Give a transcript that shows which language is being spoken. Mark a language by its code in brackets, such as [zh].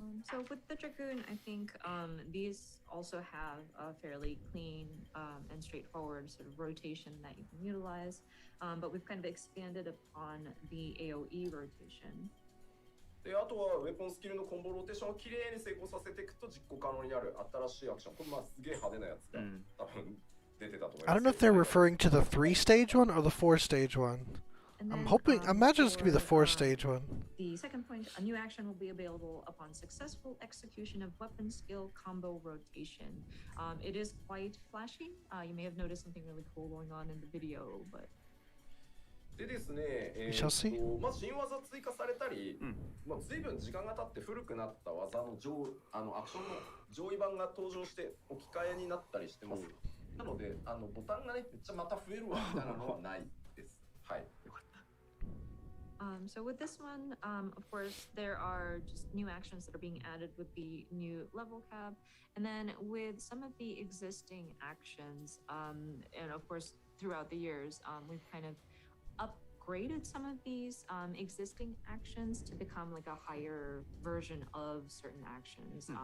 [en] So with the Dragoon, I think these also have a fairly clean and straightforward sort of rotation that you can utilize, but we've kind of expanded upon the AoE rotation. [ja] で、あとはウェポンスキルのコンボローテーションをきれいに成功させていくと実行可能になる新しいアクション。これまあすげえ派手なやつが多分出てたと思います。 [en] I don't know if they're referring to the 3-stage one or the 4-stage one. I'm hoping, I imagine it's going to be the 4-stage one. The second point, a new action will be available upon successful execution of weapon skill combo rotation. It is quite flashy. You may have noticed something really cool going on in the video, but [ja] でですね、まあ新技追加されたり、まあ随分時間が経って古くなった技のアクションの上位版が登場して置き換えになったりしてます。なのでボタンがねめっちゃまた増えるわみたいなのはないです。はい。 [en] So with this one, of course, there are just new actions that are being added with the new level cap. And then with some of the existing actions, and of course, throughout the years, we've kind of upgraded some of these existing actions to become like a higher version of certain actions.